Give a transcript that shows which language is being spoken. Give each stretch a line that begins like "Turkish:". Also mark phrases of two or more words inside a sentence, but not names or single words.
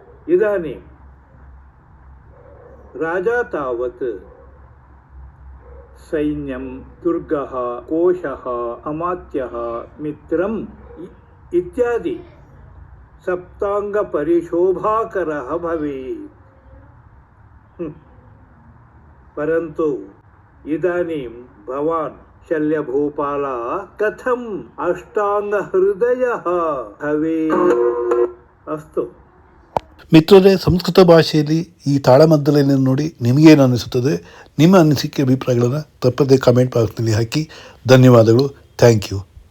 Sanskrit: इदानीं राजा तावत् सैन्यं दुर्गः कोशः अमात्यः मित्रम् इत्यादि सप्ताङ्गपरिशोभाकरः भवेत्। परन्तु इदानीं भवान् शल्यभूपाल कथम् अष्टाङ्गहृदयः भवेत्? अस्तु।
Kannada: ಮಿತ್ರರೇ, ಸಂಸ್ಕೃತ ಭಾಷೆಯಲ್ಲಿ ಈ ತಾಳಮದ್ದಲೆಯನ್ನು ನೋಡಿ ನಿಮಗೇನು ಅನಿಸುತ್ತದೆ? ನಿಮ್ಮ ಅನಿಸಿಕೆ ಅಭಿಪ್ರಾಯಗಳನ್ನು ತಪ್ಪದೇ ಕಮೆಂಟ್ ಬಾಕ್ಸ್ನಲ್ಲಿ ಹಾಕಿ. ಧನ್ಯವಾದಗಳು.
English: thank you.